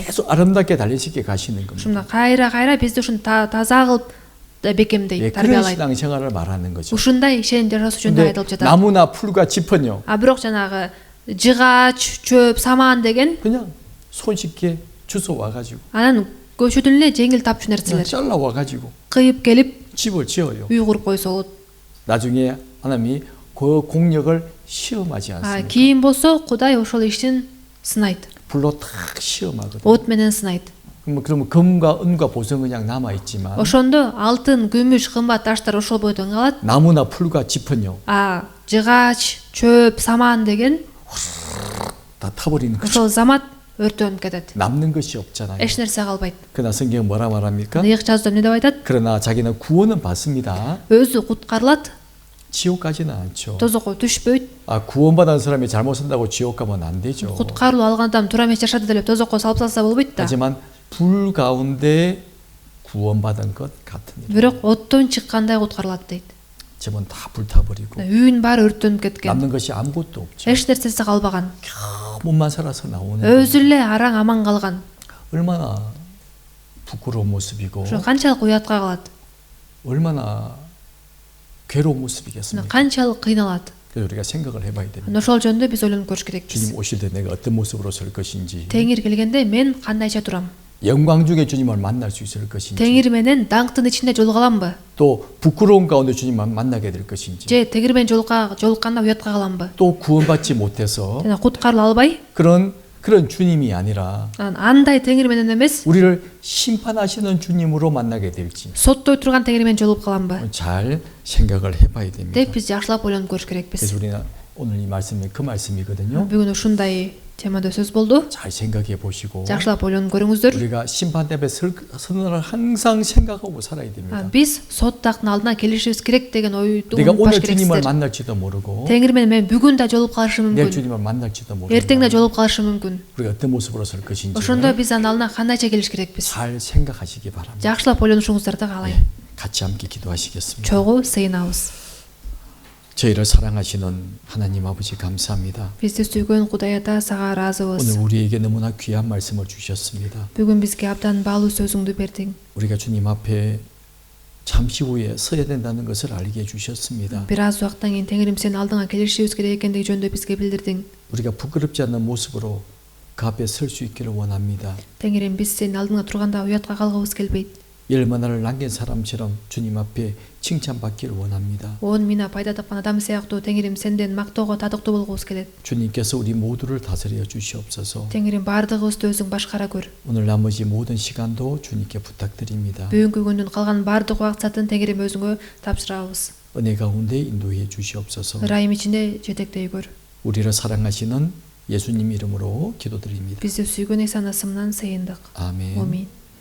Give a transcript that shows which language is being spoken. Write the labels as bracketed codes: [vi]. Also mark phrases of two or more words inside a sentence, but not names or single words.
[ko] 계속 아름답게 달리시켜 가시는 겁니다. [ky] ушундай кайра бизди ушун таза кылып бекемдейт, [ko] 그런 [ky] тарбиялайт. [ko] 신앙생활을 말하는 거죠. [ky] ушундай ишеним жашоосу жөнүндө [ko] 근데 [ky] айтылып жатат. [ko] 나무나 풀과 짚은요. [ky] бирок жанагы жыгач, чөп, саман деген [ko] 그냥 손쉽게 주워 와가지고 [ky] анан көчөдөн эле жеңил тапчу [ko] 그냥 [ky] нерселер. [ko] 잘라 와가지고 [ky] кыйып келип [ko] 집을 지어요. [ky] үй куруп койсо болот. [ko] 나중에 하나님이 그 공력을 시험하지 않습니다. [ky] кийин болсо Кудай ошол иштин сынайт. [ko] 불로 탁 시험하거든요. [ky] от менен сынайт. [ko] 그러면 금과 은과 보석은 그냥 남아 있지만 [ky] ошондо алтын, күмүш, кымбат таштар ошол бойдон калат. [ko] 나무나 풀과 짚은요 [ky] жыгач, чөп, саман деген [ko] 다 타버리는 거죠. [ky] ошол замат өртөнүп кетет. [ko] 남는 것이 없잖아요. [ky] эч нерсе калбайт. [ko] 그러나 성경은 뭐라 말합니까? [ky] ыйык жазууда эмне деп айтат? [ko] 그러나 자기는 구원은 받습니다. [ky] өзү куткарылат, [ko] 지옥 가지는 않죠. [ky] тозокко түшпөйт. [ko] 구원받은 사람이 잘못 산다고 지옥 가면 안 되죠. [ky] куткарылуу алган адам туура эмес жашады деп тозокко салып салса болбойт да. [ko] 하지만 불 가운데 구원받은 것 같은 일. [ky] бирок оттон чыккандай куткарылат дейт. [ko] 집은 다 불타버리고 [ky] үйүн баары өрттөнүп кеткен. [ko] 남는 것이 아무것도 없죠. [ky] эч нерсеси калбаган. [ko] 몸만 살아서 나오는 [ky] өзү эле араң аман калган. [ko] 얼마나 부끄러운 모습이고 [ky] ошо канчалык уятка калат. [ko] 얼마나 괴로운 모습이겠습니까? [ky] канчалык кыйналат. [ko] 그래서 우리가 생각을 해봐야 됩니다. [ky] ошол жөнүндө биз ойлонуп көрүш керекпиз. [ko] 주님 오실 때 내가 어떤 모습으로 설 것인지, [ky] теңир келгенде мен кандайча турам? [ko] 영광 중에 주님을 만날 수 있을 것인지, [ky] теңир менен даңктын ичинде жолугаламбы? [ko] 또 부끄러운 가운데 주님을 만나게 될 것인지, [ky] же теңир менен жолукканда уятка каламбы? [ko] 또 구원받지 못해서 [ky] жана куткарыла албай? [ko] 그런 주님이 아니라 [ky] андай теңир менен эмес, [ko] 우리를 심판하시는 주님으로 만나게 될지 [ky] соттой турган теңир менен жолугуп каламбы? [ko] 잘 생각을 해봐야 됩니다. [ky] деп биз жакшылап ойлонуп көрүш керекпиз. [ko] 그래서 우리는 오늘 이 말씀이 그 말씀이거든요. [ky] бүгүн ушундай темада сөз болду. [ko] 잘 생각해 보시고 [ky] жакшылап ойлонуп көрүңүздөр. [ko] 우리가 심판 앞에 서는 항상 생각하고 살아야 됩니다. [ky] биз сот тактын алдына келишибиз керек деген ойду [ko] 내가 [ky] унутпаш [ko] 오늘 주님을 [ky] керексиздер. [ko] 만날지도 모르고 [ky] теңир менен мен бүгүн да жолугуп калышым [ko] 내일 [ky] мүмкүн. [ko] 주님을 만날지도 모르고 [ky] эртең да жолугуп калышым мүмкүн. [ko] 우리가 어떤 모습으로 설 것인지 [ky] ошондо биз анын алдына кандайча келиш керекпиз? [ko] 잘 생각하시기 바랍니다. [ky] жакшылап ойлонушуңуздарды каалайм. [ko] 같이 함께 기도하시겠습니다. [ky] чогуу сыйынабыз. [ko] 저희를 사랑하시는 하나님 아버지 감사합니다. [ky] бизди сүйгөн Кудай ата сага ыраазыбыз. [ko] 오늘 우리에게 너무나 귀한 말씀을 주셨습니다. [ky] бүгүн бизге абдан баалуу сөзүңдү бердиң. [ko] 우리가 주님 앞에 잠시 후에 서야 된다는 것을 알게 해주셨습니다. [ky] бир аз убакыттан кийин теңирим сенин алдыңа келишибиз керек экендиги жөнүндө бизге билдирдиң. [ko] 우리가 부끄럽지 않는 모습으로 그 앞에 설 수 있기를 원합니다. [ky] теңирим биз сенин алдыңа турганда уятка калгыбыз келбейт. [ko] 열 만화를 남긴 사람처럼 주님 앞에 칭찬받기를 원합니다. [ky] 10 мина пайда тапкан адам сыяктуу Теңирим сенден мактоого татыктуу болгубуз келет. [ko] 주님께서 우리 모두를 다스려 주시옵소서. [ky] Теңирим баардыгыбызды өзүң башкара көр. [ko] 오늘 나머지 모든 시간도 주님께 부탁드립니다. [ky] Бүгүнкү күндүн калган баардык убакытын Теңирим өзүңө тапшырабыз. [ko] 은혜 가운데 인도해 주시옵소서. [ky] Ырайым ичинде жетектей көр. [ko] 우리를 사랑하시는 예수님 이름으로 기도드립니다. [ky] Бизди сүйгөн Иса насымынан сыйындык. [ko] 아멘. [ky] Амин.